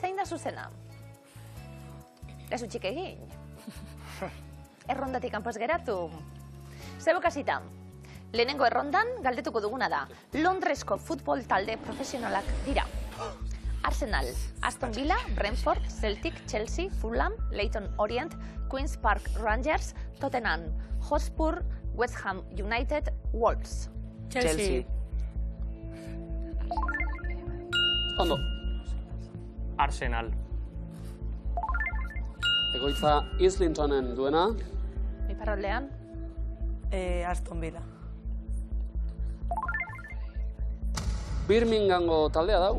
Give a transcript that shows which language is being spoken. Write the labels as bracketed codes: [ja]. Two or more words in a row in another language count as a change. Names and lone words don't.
[eu] zuzena. Ez utxik egin. Errondatik kanpo ez geratu. Zebokazita, lehenengo errondan galdetuko duguna da. Londresko futbol talde profesionalak dira. Arsenal, Aston Villa, Brentford, Celtic, Chelsea, Fulham, Leyton Orient, Queen's Park Rangers, Tottenham, Hotspur, West Ham United, Wolves. Chelsea. Ondo. Arsenal. Egoitza Islintonen duena. Iparraldean. Aston Villa. Birminghamgo taldea dau.